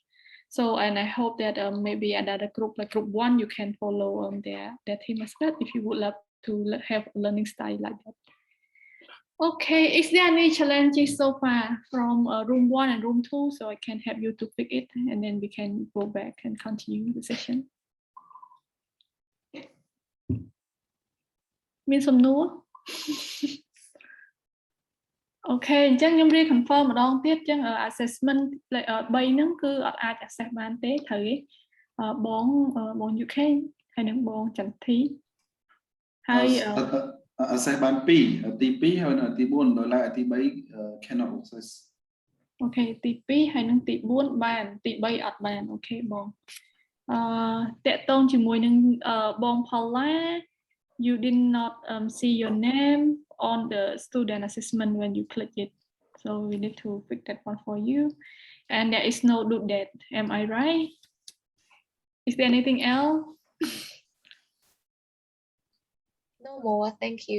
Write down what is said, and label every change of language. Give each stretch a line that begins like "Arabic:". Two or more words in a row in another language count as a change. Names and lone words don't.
English: So, and I hope that maybe another group like group 1 you can follow their team as well if you would love to have a learning style like that. Okay, is there any challenges so far from room 1 and room 2, so I can help you to pick it and then we can go back and continue the session.
Khmer: មានសំណួរ អូខេអញ្ចឹងខ្ញុំរៀប confirm ម្ដងទៀតអញ្ចឹង assessment 3ហ្នឹងគឺអត់អាច access បានទេត្រូវទេបង UK ហើយនឹងបងចន្ទធីហើយ access បាន2ទី 2 ហើយនៅទី 4 ដោយឡែកទី 3
English: cannot access
Khmer: អូខេទី 2 ហើយនឹងទី 4 បានទី 3 អត់បានអូខេបងតាក់ទងជាមួយនឹងបង Paula
English: you did not see your name on the student assessment when you click it, so we need to fix that one for you, and there is no due date. Am I right? Is there anything else? No more, thank you.